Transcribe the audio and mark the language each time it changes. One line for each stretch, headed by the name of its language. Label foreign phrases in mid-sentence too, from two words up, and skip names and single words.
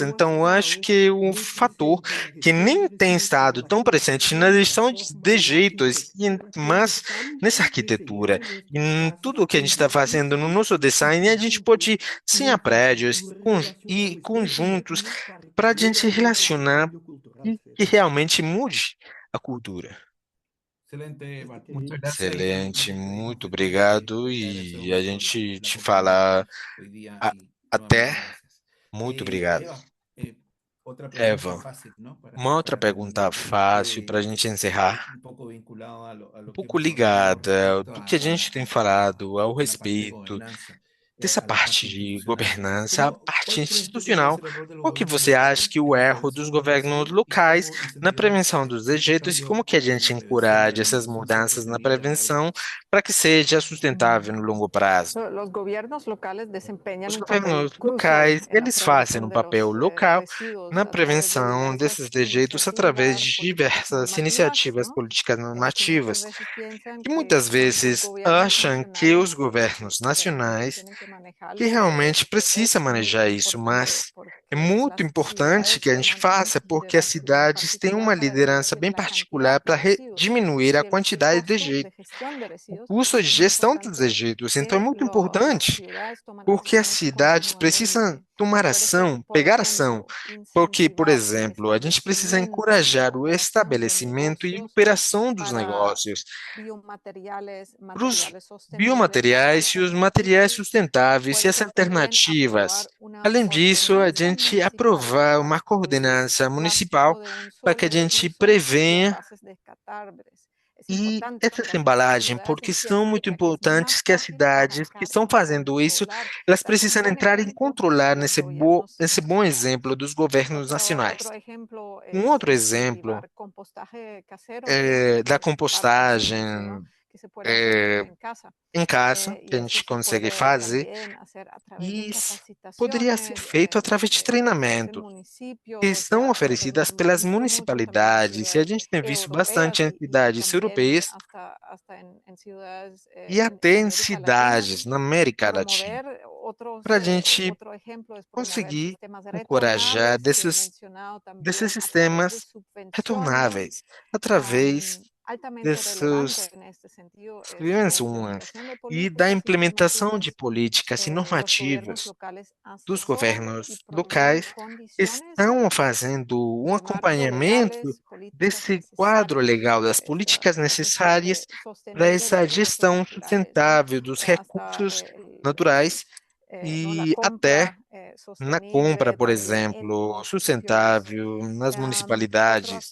Portuguese: Então, eu acho que um fator que nem tem estado tão presente na gestão de jeitos, mas nessa arquitetura, em tudo o que a gente está fazendo no nosso design, a gente pode desenhar prédios e conjuntos para a gente relacionar e que realmente mude a cultura.
Spanish: Excelente, Bart. Muchas gracias
Portuguese: Excelente,
Spanish: y
Portuguese: muito
Spanish: esperemos que
Portuguese: obrigado
Spanish: haya sido
Portuguese: e a
Spanish: útil
Portuguese: gente
Spanish: la
Portuguese: te fala
Spanish: conversación hoy día
Portuguese: a-
Spanish: y
Portuguese: até.
Spanish: nuevamente gracias.
Portuguese: Muito obrigado.
Spanish: Eva, otra pregunta
Portuguese: Eva,
Spanish: fácil, ¿no?
Portuguese: uma outra
Spanish: Para
Portuguese: pergunta
Spanish: terminar,
Portuguese: fácil para a gente encerrar.
Spanish: un poco vinculado a
Portuguese: Um
Spanish: lo que
Portuguese: pouco
Spanish: hemos hablado
Portuguese: ligada
Spanish: respecto
Portuguese: do que a gente tem falado ao
Spanish: a la parte de
Portuguese: respeito
Spanish: gobernanza,
Portuguese: dessa
Spanish: a la parte
Portuguese: parte de
Spanish: institucional.
Portuguese: governança, a parte
Spanish: ¿Cuál crees tú que puede
Portuguese: institucional.
Spanish: ser el rol de los
Portuguese: Qual que
Spanish: gobiernos
Portuguese: você acha
Spanish: locales
Portuguese: que
Spanish: en
Portuguese: o
Spanish: la
Portuguese: erro dos
Spanish: prevención del
Portuguese: governos
Spanish: deseo y
Portuguese: locais
Spanish: cómo
Portuguese: na
Spanish: incentivar
Portuguese: prevenção dos
Spanish: este
Portuguese: rejeitos e
Spanish: cambio
Portuguese: como que a
Spanish: en
Portuguese: gente
Spanish: la prevención de
Portuguese: encoraja essas
Spanish: alimentación
Portuguese: mudanças na
Spanish: sostenible a largo
Portuguese: prevenção
Spanish: plazo?
Portuguese: para que seja sustentável no longo prazo?
Spanish: Los gobiernos locales desempeñan
Portuguese: Os
Spanish: un papel
Portuguese: governos
Spanish: crucial
Portuguese: locais,
Spanish: en la
Portuguese: eles fazem um
Spanish: prevención de
Portuguese: papel
Spanish: los
Portuguese: local
Spanish: residuos
Portuguese: na
Spanish: a través de
Portuguese: prevenção desses
Spanish: diversas
Portuguese: rejeitos através
Spanish: iniciativas
Portuguese: de
Spanish: políticas
Portuguese: diversas
Spanish: normativas,
Portuguese: iniciativas
Spanish: ¿no?
Portuguese: políticas
Spanish: Que muchas
Portuguese: normativas,
Spanish: veces piensan
Portuguese: que muitas
Spanish: que los
Portuguese: vezes
Spanish: gobiernos
Portuguese: acham que os
Spanish: nacionales
Portuguese: governos nacionais
Spanish: tienen que
Portuguese: que
Spanish: manejarlo,
Portuguese: realmente precisa
Spanish: es muy
Portuguese: manejar isso,
Spanish: importante
Portuguese: mas é
Spanish: porque
Portuguese: muito
Spanish: las
Portuguese: importante que
Spanish: ciudades
Portuguese: a gente
Spanish: toman
Portuguese: faça, porque as
Spanish: medidas en
Portuguese: cidades têm
Spanish: particular
Portuguese: uma
Spanish: para
Portuguese: liderança
Spanish: reducir
Portuguese: bem
Spanish: la cantidad
Portuguese: particular
Spanish: de
Portuguese: para
Spanish: residuos
Portuguese: diminuir a
Spanish: y el
Portuguese: quantidade de
Spanish: costo de
Portuguese: jeito,
Spanish: gestión de
Portuguese: o
Spanish: residuos.
Portuguese: custo de
Spanish: Es muy
Portuguese: gestão dos
Spanish: importante
Portuguese: rejeitos. Então é
Spanish: que
Portuguese: muito
Spanish: las
Portuguese: importante,
Spanish: ciudades toman
Portuguese: porque as
Spanish: acciones
Portuguese: cidades precisam
Spanish: continuamente.
Portuguese: tomar
Spanish: Puede ser,
Portuguese: ação,
Spanish: por
Portuguese: pegar ação.
Spanish: ejemplo,
Portuguese: Porque, por
Spanish: incentivar el
Portuguese: exemplo, a gente precisa
Spanish: establecimiento y la
Portuguese: encorajar o
Spanish: operación de
Portuguese: estabelecimento e
Spanish: negocios
Portuguese: operação dos
Spanish: para
Portuguese: negócios para os
Spanish: materiales sostenibles y
Portuguese: biomateriais e os materiais
Spanish: alternativas.
Portuguese: sustentáveis e
Spanish: Puede
Portuguese: as
Spanish: ser también
Portuguese: alternativas.
Spanish: aprobar una
Portuguese: Além disso, a
Spanish: ordenanza
Portuguese: gente
Spanish: municipal
Portuguese: aprovar
Spanish: para
Portuguese: uma
Spanish: excluir
Portuguese: coordenança municipal
Spanish: plástico de un
Portuguese: para que a
Spanish: solo
Portuguese: gente
Spanish: uso y
Portuguese: prevenha
Spanish: envases descartables. Es
Portuguese: e
Spanish: importante
Portuguese: essas
Spanish: para que las
Portuguese: embalagens,
Spanish: ciudades
Portuguese: porque são
Spanish: entiendan
Portuguese: muito
Spanish: que es
Portuguese: importantes
Spanish: más
Portuguese: que as
Spanish: fácil
Portuguese: cidades que
Spanish: manejar
Portuguese: estão
Spanish: y
Portuguese: fazendo isso,
Spanish: controlar
Portuguese: elas
Spanish: estas
Portuguese: precisam
Spanish: emisiones,
Portuguese: entrar
Spanish: por
Portuguese: em
Spanish: ejemplo,
Portuguese: controlar
Spanish: los
Portuguese: nesse
Spanish: gobiernos
Portuguese: bom exemplo
Spanish: nacionales.
Portuguese: dos governos
Spanish: Otro
Portuguese: nacionais.
Spanish: ejemplo
Portuguese: Um
Spanish: es
Portuguese: outro exemplo
Spanish: incentivar compostaje casero, que
Portuguese: da
Spanish: es parte del servicio, ¿no?
Portuguese: compostagem
Spanish: Que se puede hacer en casa.
Portuguese: em casa, que
Spanish: Y
Portuguese: a
Spanish: eso
Portuguese: gente
Spanish: se
Portuguese: consegue
Spanish: puede
Portuguese: fazer,
Spanish: también hacer a través de
Portuguese: e isso poderia ser
Spanish: capacitaciones
Portuguese: feito através de
Spanish: que ofrecen
Portuguese: treinamentos que
Spanish: municipios.
Portuguese: são
Spanish: Ya
Portuguese: oferecidas
Spanish: hemos
Portuguese: pelas
Spanish: visto mucho también en
Portuguese: municipalidades, e a
Spanish: ciudades
Portuguese: gente tem visto bastante
Spanish: europeas
Portuguese: em
Spanish: y
Portuguese: cidades
Spanish: también
Portuguese: europeias
Spanish: hasta en ciudades
Portuguese: e
Spanish: de
Portuguese: até em
Spanish: América Latina.
Portuguese: cidades na América Latina,
Spanish: Promover
Portuguese: para a gente
Spanish: otro ejemplo es promover
Portuguese: conseguir
Spanish: sistemas
Portuguese: encorajar
Spanish: retornables que he
Portuguese: desses,
Spanish: mencionado
Portuguese: desses
Spanish: también a través de
Portuguese: sistemas
Spanish: subvenciones
Portuguese: retornáveis, através dessas dimensões e da implementação de políticas e normativas dos governos locais estão fazendo um acompanhamento desse quadro legal, das políticas necessárias para essa gestão sustentável dos recursos naturais e até na compra, por exemplo, sustentável nas municipalidades.